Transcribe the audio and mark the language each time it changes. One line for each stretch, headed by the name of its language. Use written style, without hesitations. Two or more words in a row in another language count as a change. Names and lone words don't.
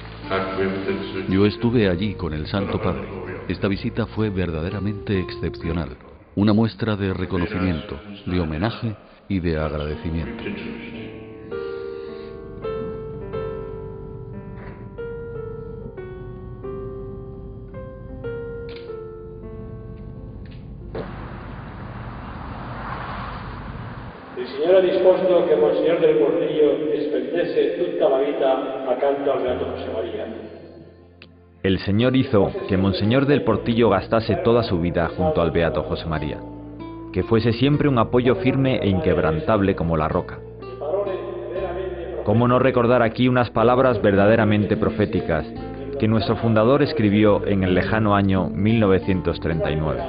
Spanish: Yo estuve allí con el Santo Padre. Esta visita fue verdaderamente excepcional. Una muestra de reconocimiento, de homenaje y de agradecimiento.
Italian: Il Signore ha disposto che Monsignor del Portillo spendesse tutta la vita accanto al Beato José María.
Spanish: El Señor hizo que Monseñor del Portillo gastase toda su vida junto al Beato José María, que fuese siempre un apoyo firme e inquebrantable como la roca. ¿Cómo no recordar aquí unas palabras verdaderamente proféticas que nuestro fundador escribió en el lejano año 1939?